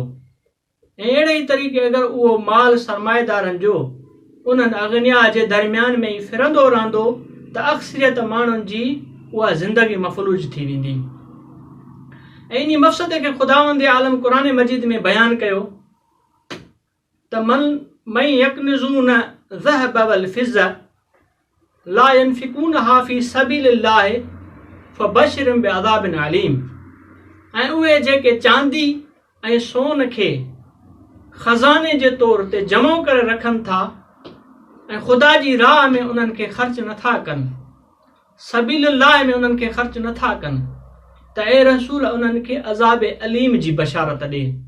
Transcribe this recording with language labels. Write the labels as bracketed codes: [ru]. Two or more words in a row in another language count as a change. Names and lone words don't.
[sd] ऐं अहिड़े ई तरीक़े अगरि उहो माल सरमाएदारनि जो उन्हनि अगनिया जे दरमियान में ई फिरंदो रहंदो त अक्सरियत माण्हुनि जी उहा ज़िंदगी मफ़लूज थी वेंदी। ऐं इन मक़सद खे ख़ुदावंद आलम क़ुरान मजीद में बयानु कयो त [ar] مع يكنزون ذهب والفضة لا ينفقونها في سبيل الله فبشرهم بعذاب أليم. [sd] ऐं उहे जेके चांदी ऐं सोन खे ख़ज़ाने जे तौर ते जमो करे रखनि था ऐं ख़ुदा जी राह में उन्हनि खे ख़र्च नथा कनि, सबीलिल्लाह में उन्हनि खे ख़र्च नथा कनि, त ए रसूल उन्हनि खे [ar] عذاب أليم [sd] जी बशारत ॾे।